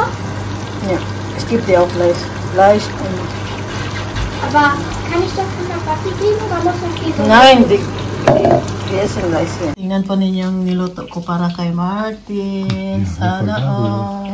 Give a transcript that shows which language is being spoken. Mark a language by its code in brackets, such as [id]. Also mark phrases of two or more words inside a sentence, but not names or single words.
[de] Ja, es gibt ja auch Fleisch und... Aber kann ich das in der Papi geben oder muss ich die so? Nein, die essen gleich hier. [tl] Tingnan po ninyo yung niluto ko para kay Martin. Sana all.